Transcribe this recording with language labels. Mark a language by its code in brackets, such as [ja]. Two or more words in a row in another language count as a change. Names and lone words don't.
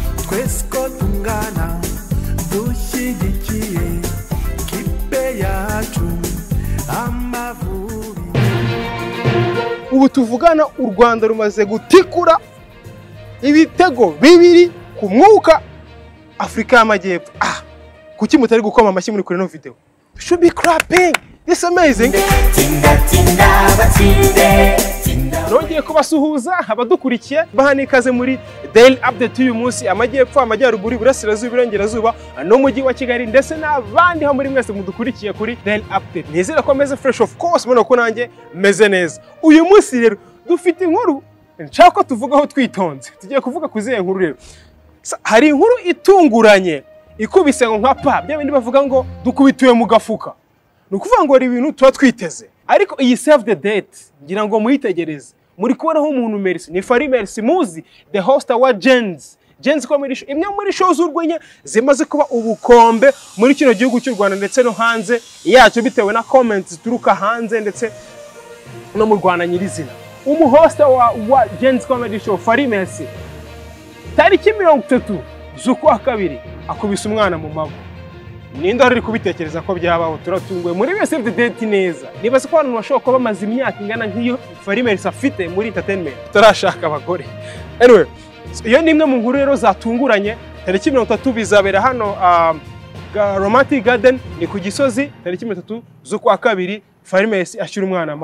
[rw] twese ko tungana dushyigikiye kipe yacu Amavubi. Ubu tuvugana u Rwanda rumaze gutikura ibitego bibiri ku mwuka Afrika y'Amajyepfo. Kuki mutari gukoma amashyi muri kuri no video? [en] Should be clapping. This is amazing. [rw] Nongeye kubasuhuza abadukurikiye bahanikaze muri [en] daily update [rw] uyu munsi Amajyepfo, Amajyaruguru, Iburasirazuba, Iburengerazuba no mujyi wa Kigali ndetse n'abandi ho muri mwese mudukurikiye kuri [en] daily update. [rw] Nizera ko meze [en] fresh of course, [rw] mbona ko nanjye meze neza. Uyu munsi rero dufite inkuru nshaka ko tuvugaho twitonze. Tugiye kuvuga kuziye inkuru rero. Hari inkuru itunguranye ikubise ngo nkapa bya bindi bavuga ngo dukubituye mu gafuka. Nukuvuga ngo ari ibintu tuba twiteze. Ariko iyi [en] save the date [rw] ngira ngo muyitegereze. Muri kubonaho umuntu Mercy ni Fari Mercy muzi [en] the host [rw] wa Gens comedy show, imwe muri show z'urwenya zimaze kuba ubukombe muri kino gihugu cy'u Rwanda ndetse no hanze yacu bitewe na comments turuka hanze ndetse no mu Rwanda nyirizina. Umuhost wa Gens comedy show Fari Mercy tariki 30 z'ukwa kabiri akubise umwana mu mago. Ninde ari kubitekereza ko byabaho? Turatunguye muri wese [en] the date [rw] neza. Niba se ko abantu bashobora kuba bamaze imyaka ingana nk'iyo Fari Mercy afite muri entertainment turashaka abagore. Anyway, iyo ni imwe mu nkuru rero zatunguranye. Tariki 30 bizabera hano Romantic Garden ni ku Gisozi. Tariki 30 z'ukwa kabiri Fari Mercy ashyira umwana amago.